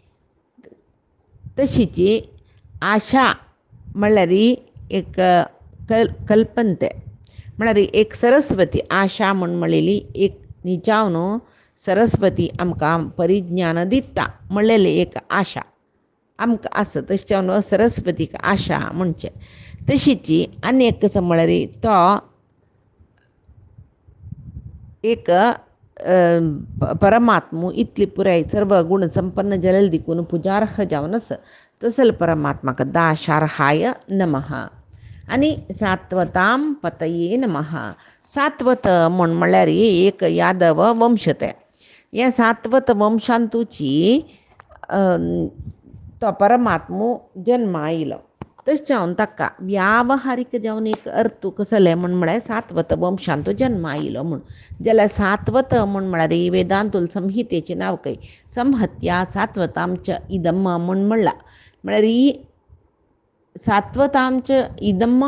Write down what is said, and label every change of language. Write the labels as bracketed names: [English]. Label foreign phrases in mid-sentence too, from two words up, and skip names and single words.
[Konkani] तशीची आशा म्हळ्यार एक कल्पनते म्हळ्यार एक सरस्वती आशा म्हूण म्हणलेली एक निजावन सरस्वती आमकां परिज्ञान दिता म्हणलेली एक आशा आमकां आसा तशें जावन सरस्वतीक आशा म्हणचें तशीची आनी एक कसो म्हळ्यार तो एक परमात्मो इतली पुराय सर्व गुण संपन्न जलेल देखून पुजार्ह जावन आसा तसले परमात्माक [Sanskrit] दाशार्हाय नमः [Konkani] आनी [Sanskrit] सात्वतां पतये नमः [Konkani] सात्वत म्हळ्यार एक यादव वंश ते ह्या सात्वत वंशांतूची तो परमात्मो जन्मा आयलो तशें जावन ताका व्यावहारीक जावन एक अर्थ कसलें म्हळ्यार सात्वत वंशांत जन्म आयलो म्हूण जाल्यार सात्वत म्हळ्यार वेदांतूल संहितेचें नांव खंय संहत्या सात्वतांच इदम म्हूण म्हणलां म्हळ्यार ही सात्वतांच इदम